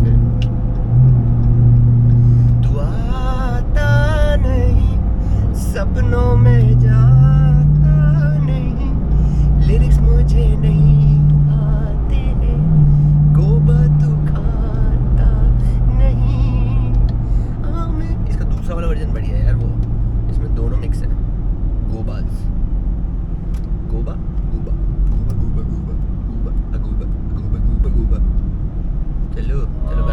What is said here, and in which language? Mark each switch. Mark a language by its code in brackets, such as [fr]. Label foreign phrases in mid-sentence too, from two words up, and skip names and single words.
[hi] फिर तू आता नहीं सपनों में जाता नहीं, लिरिक्स मुझे नहीं आते हैं, गोबा तू खाता नहीं। इसका दूसरा वाला वर्जन बढ़िया है यार, वो इसमें दोनों मिक्स है, गोबाज, गोबा गोबा गोबा गोबा गोबा गोबा गोबा गोबा गोबा गोबा। चलो